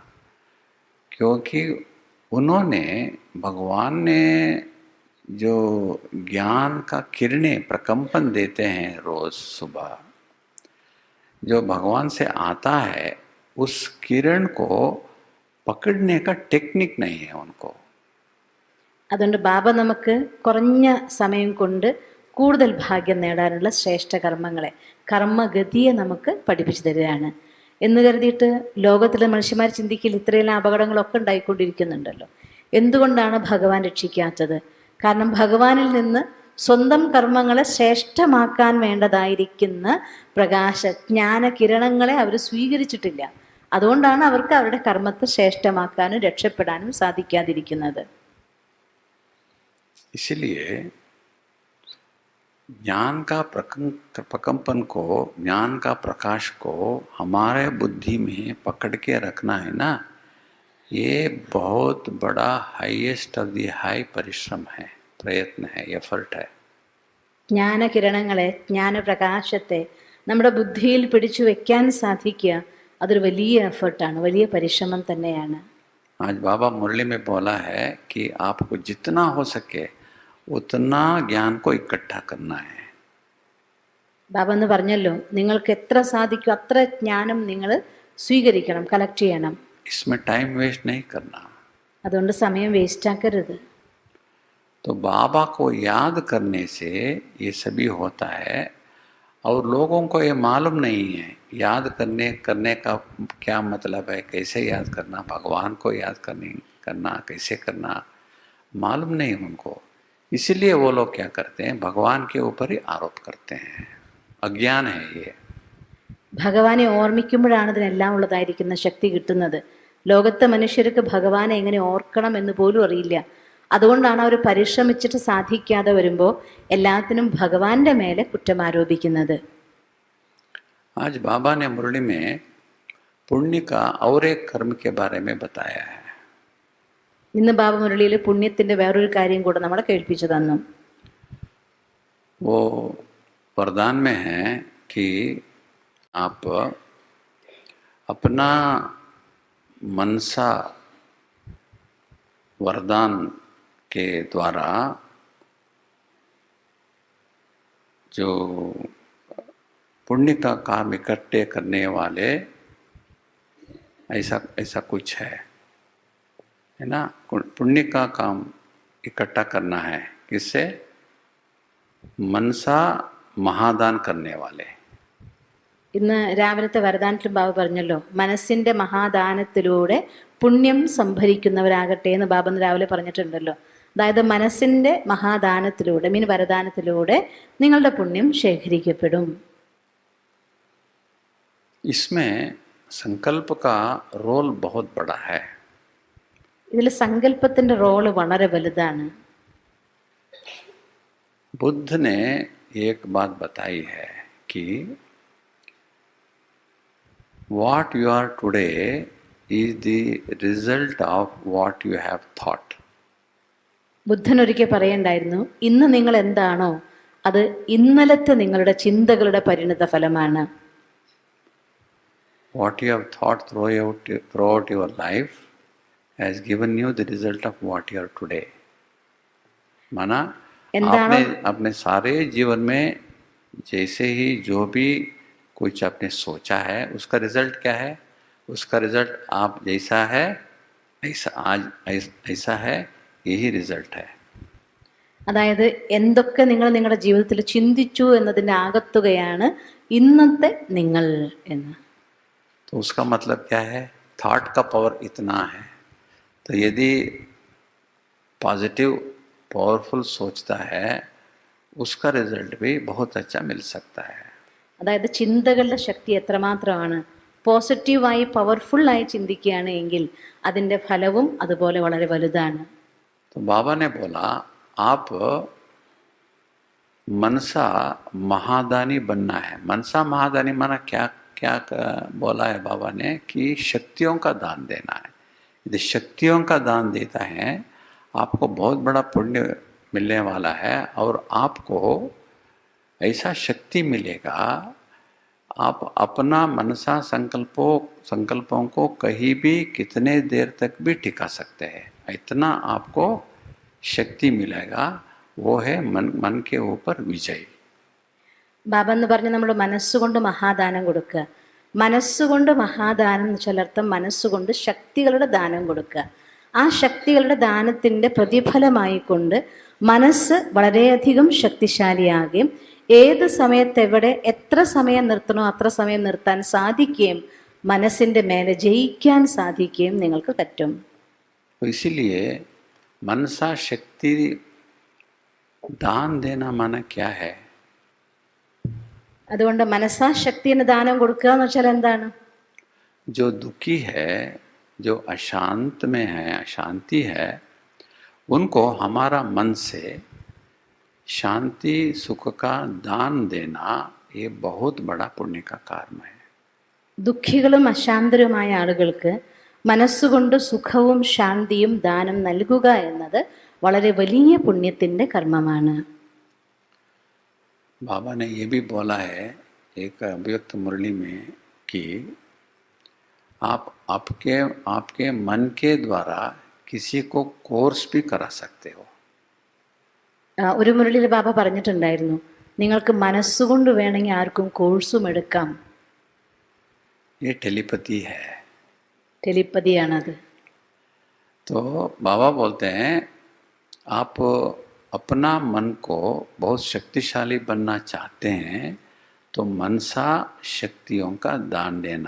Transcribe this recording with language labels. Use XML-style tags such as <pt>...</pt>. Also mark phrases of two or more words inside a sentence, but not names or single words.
<hi>क्योंकि उन्होंने, भगवान ने जो ज्ञान का किरणें प्रकंपन देते हैं रोज सुबह, जो भगवान से आता है, उस किरण को पकड़ने का टेक्निक नहीं है उनको।</hi> <ml>അതുകൊണ്ട് ബാബ നമുക്ക് കുറഞ്ഞ സമയം കൊണ്ട് കൂടുതൽ ഭാഗ്യം നേടാനുള്ള ശ്രേഷ്ഠ കർമ്മങ്ങളെ, കർമ്മഗതിയെ നമുക്ക് പഠിപ്പിച്ചു തരികയാണ്. എന്ന് കരുതിയിട്ട് ലോകത്തിലെ മനുഷ്യന്മാർ ചിന്തിക്കില്ല, ഇത്രയെല്ലാം അപകടങ്ങളൊക്കെ ഉണ്ടായിക്കൊണ്ടിരിക്കുന്നുണ്ടല്ലോ, എന്തുകൊണ്ടാണ് ഭഗവാൻ രക്ഷിക്കാത്തത്? കാരണം ഭഗവാനിൽ നിന്ന് സ്വന്തം കർമ്മങ്ങളെ ശ്രേഷ്ഠമാക്കാൻ വേണ്ടതായിരിക്കുന്ന പ്രകാശ ജ്ഞാന കിരണങ്ങളെ അവർ സ്വീകരിച്ചിട്ടില്ല. അതുകൊണ്ടാണ് അവർക്ക് അവരുടെ കർമ്മത്തെ ശ്രേഷ്ഠമാക്കാനും രക്ഷപ്പെടാനും സാധിക്കാതിരിക്കുന്നത്.</ml> <hi>इसलिए ज्ञान का प्रकंपन को, ज्ञान का प्रकाश को हमारे बुद्धि में पकड़ के रखना है ना, ये बहुत बड़ा</hi> <en>highest of the high</en> <hi>परिश्रम है, प्रयत्न है, एफर्ट है.</hi> <ml>ജ്ഞാനകിരണങ്ങളെ, ജ്ഞാനപ്രകാശത്തെ നമ്മുടെ ബുദ്ധിയിൽ പിടിച്ചു വെക്കാൻ സാധിക്കുക അതൊരു വലിയ എഫർട്ടാണ്, വലിയ പരിശ്രമം തന്നെയാണ്.</ml> <hi>आज बाबा मुरली में बोला है कि आपको जितना हो सके उतना ज्ञान को इकट्ठा करना है.</hi> <ml>ബാബ എന്ന് പറഞ്ഞല്ലോ, നിങ്ങൾക്ക് എത്ര സാധിക്കും അത്ര ജ്ഞാനം നിങ്ങൾ സ്വീകരിക്കണം, കളക്ട് ചെയ്യണം.</ml> <hi>इसमें</hi> <en>time waste</en> <hi>नहीं करना.</hi> <ml>അതുകൊണ്ട് സമയം വേസ്റ്റ് आकരുത്.</ml> <hi>तो बाबा को याद करने से ये सभी होता है, और लोगों को ये मालूम नहीं है याद करने का क्या मतलब है, कैसे याद करना, भगवान को याद करना कैसे करना मालूम नहीं उनको. इसलिए वो लोग क्या करते हैं, भगवान के ऊपर ही आरोप करते हैं. अज्ञान है ये.</hi> <ml>ഭഗവാനെ ഓർമ്മിക്കുമ്പോഴാണ് ഇതിനെല്ലാം ഉള്ളതായിരിക്കുന്ന ശക്തി കിട്ടുന്നത്. ലോകത്തെ മനുഷ്യർക്ക് ഭഗവാനെ എങ്ങനെ ഓർക്കണം എന്ന് പോലും അറിയില്ല. അതുകൊണ്ടാണ് അവർ പരിശ്രമിച്ചിട്ട് സാധിക്കാതെ വരുമ്പോൾ എല്ലാത്തിനും ഭഗവാന്റെ മേലെ കുറ്റം ആരോപിക്കുന്നത്.</ml> <hi>आज बाबा ने मुरली में पुण्य का और एक कर्म के बारे में बताया है.</hi> <ml>ഇന്ന് ബാബ മുരളിയിൽ പുണ്യത്തിന്റെ വേറൊരു കാര്യം കൂടെ നമ്മളെ കേൾപ്പിച്ചു തന്നു.</ml> <hi>वो वरदान में है कि आप अपना मनसा वरदान के द्वारा जो पुण्य का काम इकट्ठे करने वाले, ऐसा कुछ है ना. पुण्य का काम इकट्ठा करना है किससे? मनसा महादान करने वाले.</hi> <ml>ഇന്ന് രാവിലത്തെ വരദാനത്തിലും ബാബ പറഞ്ഞല്ലോ, മനസ്സിന്റെ മഹാദാനത്തിലൂടെ പുണ്യം സംഭരിക്കുന്നവരാകട്ടെ എന്ന് ബാബ ഇന്ന് രാവിലെ പറഞ്ഞിട്ടുണ്ടല്ലോ. അതായത് മനസ്സിന്റെ മഹാദാനത്തിലൂടെ, മീൻ വരദാനത്തിലൂടെ നിങ്ങളുടെ പുണ്യം ശേഖരിക്കപ്പെടും.</ml> <hi>इसमें संकल्प का रोल बहुत बड़ा है.</hi> <ml>ഇതിൽ സങ്കല്പത്തിന്റെ റോള് വളരെ വലുതാണ്.</ml> <hi>बुद्ध ने एक बात बताई है कि</hi> <en>what you are today is the result of what you have thought.</en> <ml>ബുദ്ധൻ ഒരിക്കൽ പറയണ്ടായിരുന്നു, ഇന്ന് നിങ്ങൾ എന്താണോ അത് ഇന്നലത്തെ നിങ്ങളുടെ ചിന്തകളുടെ പരിണിത ഫലമാണ്.</ml> <en>What you have thought throughout your life has given you the result of what you are today.</en> <hi>माना आपने अपने सारे जीवन में जैसे ही जो भी कुछ आपने सोचा है उसका रिजल्ट क्या है? उसका रिजल्ट आप जैसा है ऐसा आज ऐसा है, यही रिजल्ट है.</hi> <ml>അതായത് എന്തൊക്കെ നിങ്ങൾ നിങ്ങളുടെ ജീവിതത്തിൽ ചിന്തിച്ചു എന്നതിൻ്റെ ആകത്തുകയാണ് ഇന്നത്തെ നിങ്ങൾ എന്ന്.</ml> <hi>तो उसका मतलब क्या है? थॉट का पावर इतना है. तो यदि</hi> <en>positive powerful</en> <hi>सोचता है उसका रिजल्ट भी बहुत अच्छा मिल सकता है.</hi> <ml>അതായത് ചിന്തകളുടെ ശക്തി എത്രമാത്രമാണ്. പോസിറ്റീവായി പവർഫുള്ളായി ചിന്തിക്കുകയാണ് എങ്കിൽ അതിൻ്റെ ഫലവും അതുപോലെ വളരെ വലുതാണ്.</ml> <hi>तो बाबा ने बोला आप मनसा महादानी बनना है. मनसा महादानी माना क्या क्या बोला है बाबा ने कि शक्तियों का दान देना है. यदि शक्तियों का दान देता है आपको बहुत बड़ा पुण्य मिलने वाला है, और आपको ऐसा शक्ति मिलेगा, आप अपना मनसा संकल्पों को कहीं भी कितने देर तक भी टिका सकते हैं। इतना आपको शक्ति मिलेगा, वो है मन के ऊपर विजय।</hi> <ml>ബാബ എന്ന് പറഞ്ഞ് നമ്മൾ മനസ്സുകൊണ്ട് മഹാദാനം കൊടുക്കുക. മനസ്സുകൊണ്ട് മഹാദാനം എന്ന് വെച്ചാൽ അർത്ഥം മനസ്സുകൊണ്ട് ശക്തികളുടെ ദാനം കൊടുക്കുക. ആ ശക്തികളുടെ ദാനത്തിൻ്റെ പ്രതിഫലമായിക്കൊണ്ട് മനസ്സ് വളരെയധികം ശക്തിശാലിയാകുകയും ഏത് സമയത്ത് എവിടെ എത്ര സമയം നിർത്തണോ അത്ര സമയം നിർത്താൻ സാധിക്കുകയും മനസ്സിൻ്റെ മേലെ ജയിക്കാൻ സാധിക്കുകയും നിങ്ങൾക്ക് പറ്റും.</ml> <hi>इसीलिए मनसा शक्ति दान देना माना क्या है?</hi> <ml>അതുകൊണ്ട് മനസ്സാശക്തിന് ദാനം കൊടുക്കുക എന്ന് വെച്ചാൽ എന്താണ്?</ml> <hi>जो दुखी है, जो अशांत में है, अशांति है, उनको हमारा मन से शांति सुख का दान देना ये बहुत बड़ा पुण्य का कार्य है.</hi> <ml>ദുഃഖികളും അശാന്തരുമായ ആളുകൾക്ക് മനസ്സുകൊണ്ട് സുഖവും ശാന്തിയും ദാനം നൽകുക എന്നത് വളരെ വലിയ പുണ്യത്തിൻ്റെ കർമ്മമാണ്.</ml> <hi>बाबा ने ये भी बोला है एक अभिव्यक्त मुरली में कि आप आपके मन के द्वारा किसी को कोर्स भी करा सकते हो.</hi> <ml>ഒരു മുരളിയിൽ ബാബ പറഞ്ഞിട്ടുണ്ടായിരുന്നു, നിങ്ങൾക്ക് മനസ്സുകൊണ്ട് വേണമെങ്കിൽ ആർക്കും കോഴ്സും എടുക്കാം.</ml> <hi>ये टेलीपैथी है.</hi> <ml>ടെലിപ്പതിയാണത്.</ml> <hi>तो बाबा बोलते हैं आप अपना मन को बहुत शक्तिशाली बनना चाहते हैं तो मनसा शक्तियों का दान देना.</hi>